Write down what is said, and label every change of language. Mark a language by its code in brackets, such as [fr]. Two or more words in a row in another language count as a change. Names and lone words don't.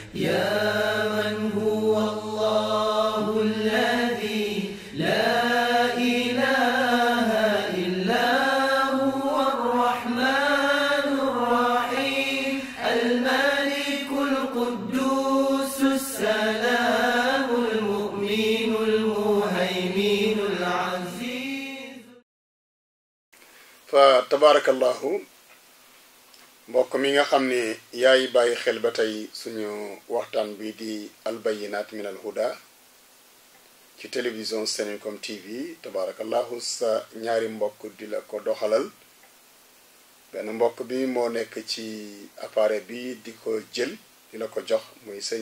[ar] يا من هو الله الذي لا إله إلا هو الرحمن الرحيم الملك القدوس السلام المؤمن المهيمن العزيز. فتبارك الله [wo] mbokk mi nga xam ne yaay bàyyi xel ba tey suñu waxtaan bi di albayinat min al huda ci télévision Senencom TV tabarakallahu sa ñaari mbokk di la ko doxalal benn mbokk bi moo nekk ci appareil bi di ko jël di la ko jox muy sëñ